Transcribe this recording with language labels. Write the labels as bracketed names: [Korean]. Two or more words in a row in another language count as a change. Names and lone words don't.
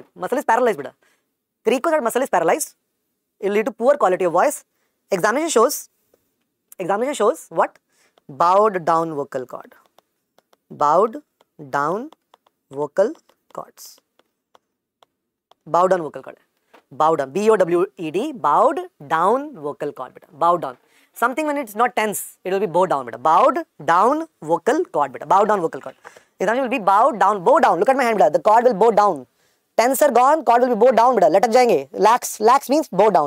[English] Muscle is paralyzed, beta. Cricoid muscle is paralyzed. It will lead to poor quality of voice. Examination shows what? Bowed down vocal cord. Bowed down vocal cords. Bowed down vocal cord. Bowed down. B-O-W-E-D. Bowed down vocal cord. Beta. Bowed down. Something when it's not tense, it will be bowed down. Beta. Bowed down vocal cord. Beta. Bowed down vocal cord. Example will be bowed down. Bow down. Look at my hand. Beta. The cord will bow down. Tensor gone, cord will be bow down, beta. [Hindi] लटक जाएंगे. [English] Lax means bow down.